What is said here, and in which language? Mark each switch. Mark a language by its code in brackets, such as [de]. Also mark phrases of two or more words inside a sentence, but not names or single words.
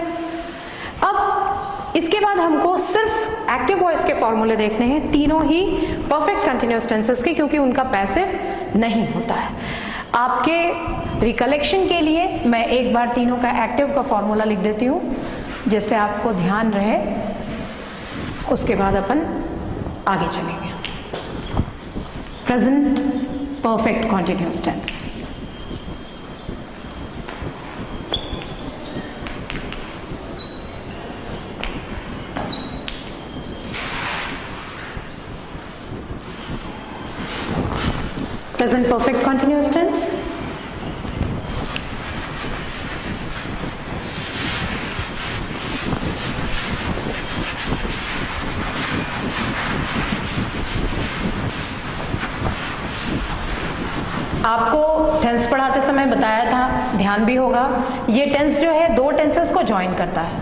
[hi] अब इसके बाद हमको सिर्फ [en] active voice [hi] के फॉर्मूले देखने हैं, तीनों ही [en] perfect continuous tenses [hi] के, क्योंकि उनका पैसिव नहीं होता है। आपके रिकलेक्शन के लिए मैं एक बार तीनों का एक्टिव का फॉर्मूला लिख देती हूँ, जिससे आपको ध्यान रहे, उसके बाद अपन आगे चलेंगे। [en] Present perfect continuous tense. Present perfect continuous tense. [hi] आपको टेंस पढ़ाते समय बताया था, ध्यान भी होगा, ये टेंस जो है दो टेंसेस को ज्वाइन करता है।